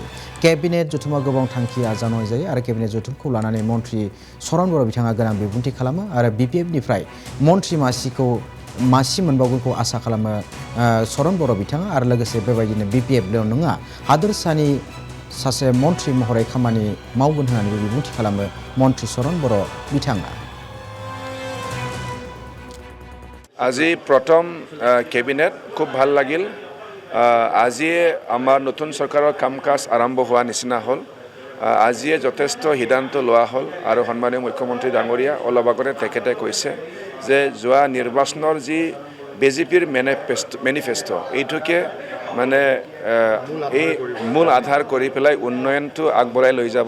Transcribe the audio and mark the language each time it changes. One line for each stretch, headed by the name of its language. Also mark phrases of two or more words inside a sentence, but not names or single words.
Bodo: केबिनेट जथुमाव गोबां थांखि आजावनाय जायो आरो केबिनेट जथुमखौ लानानै मन्थ्रि सरन बर' बिथाङा गोनां बिबुंथि खालामो आरो बिपिएफनिफ्राय मन्थ्रि मासि मोनबावगोनखौ आसा खालामो सरन बर' बिथाङा आरो लोगोसे बेबायदिनो बिपिएफल' नङा हादोरसानि सासे मन्थ्रि महरै खामानि मावगोन होननानै बिबुंथि खालामो मन्थ्रि सरन बर' बिथाङा।
Assamese: আজি প্ৰথম কেবিনেট খুব ভাল লাগিল। আজিয়ে আমাৰ নতুন চৰকাৰৰ কাম কাজ আৰম্ভ হোৱা নিচিনা হ'ল। আজিয়ে যথেষ্ট সিদ্ধান্ত লোৱা হ'ল আৰু সন্মানীয় মুখ্যমন্ত্ৰী ডাঙৰীয়া অলপ আগতে তেখেতে কৈছে যে যোৱা নিৰ্বাচনৰ যি বিজেপিৰ মেনিফেষ্টো এইটোকে মানে এই মূল আধাৰ কৰি পেলাই উন্নয়নটো আগবঢ়াই লৈ যাব।